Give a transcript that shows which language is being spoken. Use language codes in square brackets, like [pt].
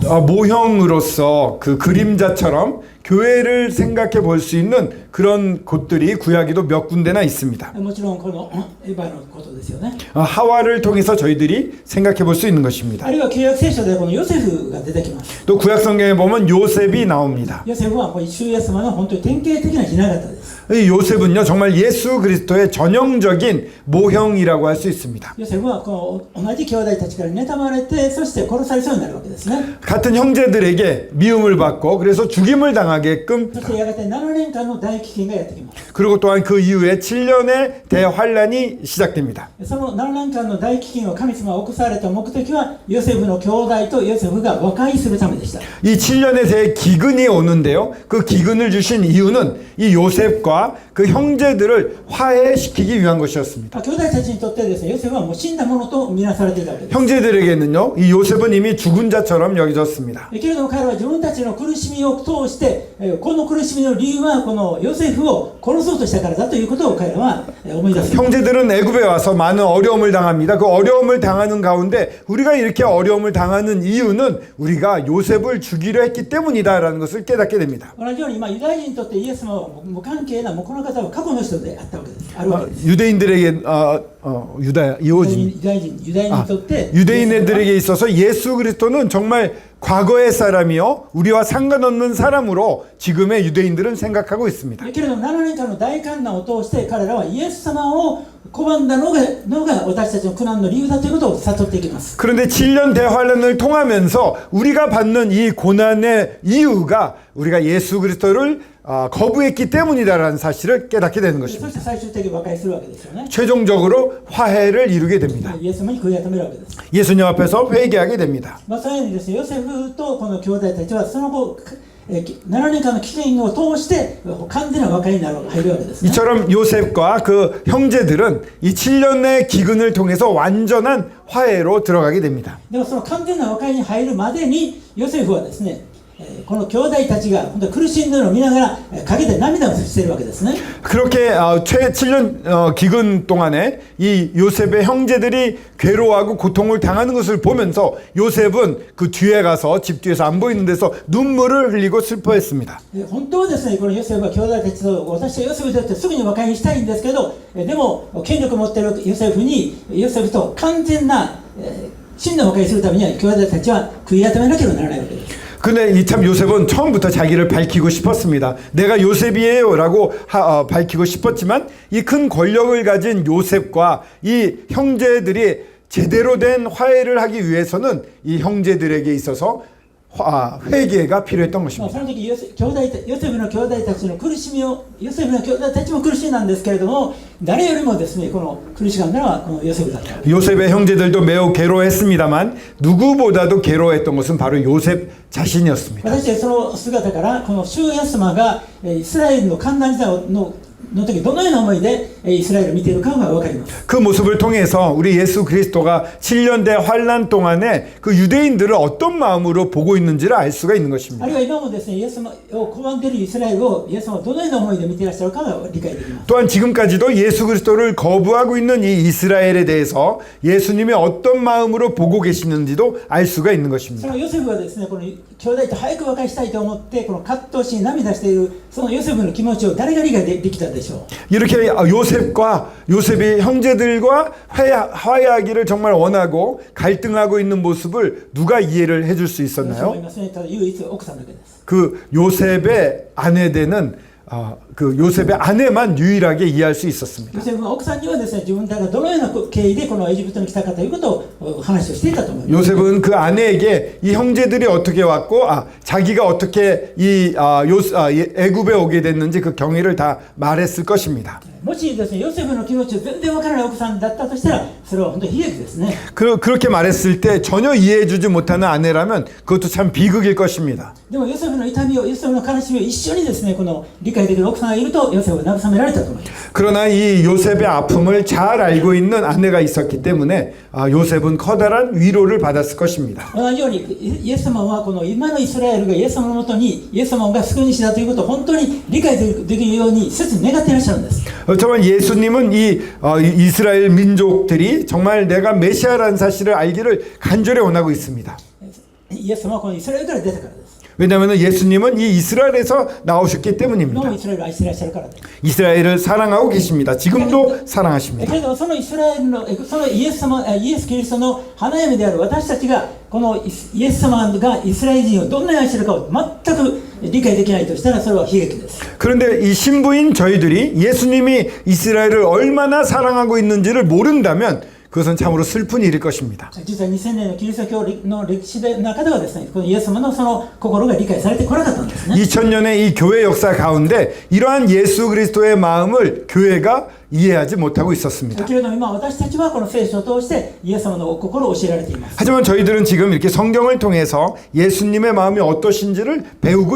[ko] 모형으로서 그 그림자처럼 교회를 생각해 볼 수 있는 그런 곳들이 구약에도 몇 군데나 있습니다. [ja] もちろんこのエヴァのことですよね。 [ko] 하와를 통해서 저희들이 생각해 볼 수 있는 것입니다. [ja] あるいは旧約聖書でこのヨセフが出てきます。 [ko] 또 구약 성경에 보면 요셉이 나옵니다. [ja] ヨセフはこの主イエス様の本当に典型的な雛形です。 [ko] 이 요셉은요 정말 예수 그리스도의 전형적인 모형이라고 할 수 있습니다. [ja] ヨセフはこの同じ兄弟たちから妬まれて、そして殺されそうになるわけですね。 [ko] 같은 형제들에게 미움을 받고 그래서 죽임을 당하게끔, [ja] そしてやがて7年間の大飢饉がやってきます。 [ko] 그리고 또한 그 이후에 7년의 대환란이 시작됩니다. [ja] その7年間の大飢饉を神様が起こされた目的はヨセフの兄弟とヨセフが和解するためでした。 [ko] 이 7년의 대기근이 오는데요. 그 기근을 주신 이유는 이 요셉과 그 형제들을 화해시키기 위한 것이었습니다. [ja] 兄弟たちにとってですね、ヨセフはもう死んだものとみなされていたわけです。 [ko] 형제들에게는요, 이 요셉은 이미 죽은 자처럼 여겨졌습니다. [ja] けれども彼は自分たちの苦しみを通して、この苦しみの理由はこのヨセフを殺そうとしたからだということを彼らは思い出す。 [ko] 형제들은 애굽에 와서 많은 어려움을 당합니다. 그 어려움을 당하는 가운데 우리가 이렇게 어려움을 당하는 이유는 우리가 요셉을 죽이려 했기 때문이다라는 것을 깨닫게 됩니다. [ja] 同じようにユダヤ人にとってイエス様は無関係なもうこの方は過去の人であったわけです。あるわけです。 [ko] 유대인들에게 이호진 [ja] ユダヤ人にとって [ko] 유대인들에게 있어서 예수 그리스도는 정말 과거의 사람이요 우리와 상관없는 사람으로 지금의 유대인들은 생각하고 있습니다. [ja] けれども7年間の大患難を通して彼らはイエス様を拒んだのが私たちの苦難の理由だということを悟っていきます。 [ko] 그런데 7년 대환란을 통하면서 우리가 받는 이 고난의 이유가 우리가 예수 그리스도를 거부했기 때문이다라는 사실을 깨닫게 되는 [ja] そし [ko] 것입니다. [ja] て最終的に和解するわけですよね。 [ko] 최종적으로 화해를 이루게 됩니다. [ja] イエス様に悔い改めるわけです。 [ko] 예수님 앞에서 회개하게 됩니다. [ja] そのようにですね、ヨセフとこの兄弟たちはその後7年間の期限を通して完全な和解に入るわけですね。 [ko] 이처럼 요셉과 그 형제들은 이 7년의 기근을 통해서 완전한 화해로 들어가게 됩니다. [ja] でもその完全な和解に入るまでにヨセフはですね、この兄弟たちが本当に苦しんでいるのを見ながら陰で涙をしているわけですね。 [ko] 그렇게 7년 기근 동안에 이 요셉의 형제들이 괴로워하고 고통을 당하는 것을 보면서 요셉은 그 뒤에 가서 집 뒤에서 안 보이는 데서 눈물을 흘리고 슬퍼했습니다. [ja] 本当はですね、このヨセフは兄弟たちと私はヨセフだってすぐに和解にしたいんですけど、でも権力を持っているヨセフと完全な真の和解するためには兄弟たちは悔い改めなければならないわけです。 [ko] 근데 이 참 요셉은 처음부터 자기를 밝히고 싶었습니다. 내가 요셉이에요 라고 밝히고 싶었지만 이 큰 권력을 가진 요셉과 이 형제들이 제대로 된 화해를 하기 위해서는 이 형제들에게 있어서 회개가 필요했던 [ja] そ [ko] 것입니다. [ja] の時ヨセフの兄弟たちの苦しみをヨセフの兄弟たちも苦しいなんですけれども、誰よりもですねこの苦しかったのはこのヨセフだった。 [ko] 요셉의 형제들도 매우 괴로워했습니다만 누구보다도 괴로워했던 것은 바로 요셉 자신이었습니다. [ja] 私たちその姿からこの主イエス様がイスラエルの患難時代のの時どのような思いでイスラエルを見ているかが分かります。 [ko] 그 모습을 통해서 우리 예수 그리스도가 7년대 환란 동안에 그 유대인들을 어떤 마음으로 보고 있는지를 알 수가 있는 [ja] あ [ko] 것입니다. [ja] るいは今もですね、イエス様を拒んでいるイスラエルをイエス様はどのような思いで見ていらっしゃるかが理解できます。 [ko] 또한 지금까지도 예수 그리스도를 거부하고 있는 이 이스라엘에 대해서 예수님이 어떤 마음으로 보고 계시는지도 알 수가 있는 [ja] そ [ko] 것입니다. [ja] のヨセフはですね、この兄弟と早く和解したいと思ってこの葛藤し涙しているそのヨセフの気持ちを誰が理解できたでしょう。 [ko] 이렇게 요셉이 형제들과 화해하기를 정말 원하고 갈등하고 있는 모습을 누가 이해를 해줄 수 [ja] そう [ko] 있었나요? [ja] 思いますね。ただ唯一奥さんだけです。 [ko] 그 요셉의 아내 되는 그 요셉의 아내만 유일하게 이해할 수 있었습니다. [ja] ヨセフの奥さんにはですね、自分たちがどのような経緯でこのエジプトに来たかということを話をしていたと思います。 [ko] 요셉은 그 아내에게 이 형제들이 어떻게 왔고 자기가 어떻게 애굽에 오게 됐는지 그 경위를 다 말했을 것입니다. [ja] もしですね、ヨセフの気持ちを全然わからない奥さんだったとしたらそれは本当に悲劇ですね。 [ko] 그렇게 말했을 때 전혀 이해해주지 못하는 아내라면 그것도 참 비극일 것입니다. [ja] でもヨセフの痛みをヨセフの悲しみを一緒にですね、この理解できる奥さんがいるとヨセフは慰められたと思います。 [ko] 그러나 이 요셉의 아픔을 잘 알고 있는 아내가 있었기 때문에 요셉은 커다란 위로를 받았을 것입니다. [ja] 同じようにイエス様はこの今のイスラエルがイエス様のもとにイエス様が救い主だということを本当に理解できるように切に願っていらっしゃるんです。 [ko] 정말 예수님은 이 이스라엘 민족들이 정말 내가 메시아라는 사실을 알기를 간절히 원하고 있습니다. [ja] イエス様はこのイスラエルから出たからです。 [ko] 왜냐하면 예수님은 이 이스라엘에서 나오셨기 [ja] 今 [ko] 때문입니다. [ja] もイスラエルを愛していらっしゃるからです。 [ko] 이스라엘을 사랑하고 계십니다. 지금도 사랑하십니다. [ja] けれどそのイスラエルのそのイエス・キリストの花嫁である私たちがこのイエス様がイスラエル人をどんなに愛しているかを全く理解できないとしたらそれは悲劇です。 [ko] 그런데 이 신부인 저희들이 예수님이 이스라엘을 얼마나 사랑하고 있는지를 모른다면 그것은 참으로 슬픈 일일 것입니다. [ja] 実は2000年のキリスト教の歴史の中ではですね、このイエス様のその心が理解されてこなかったんですね。 [ko] 2000년의 이 교회 역사 가운데 이러한 예수 그리스도의 마음을 교회가 이해하지 못하고 있었습니다. [ja] けれども今私たちはこの聖書を通してイエス様の心を教えられています。 [ko] 하지만 저희들은 지금 이렇게 성경을 통해서 예수님의 마음이 어떠신지를 배우고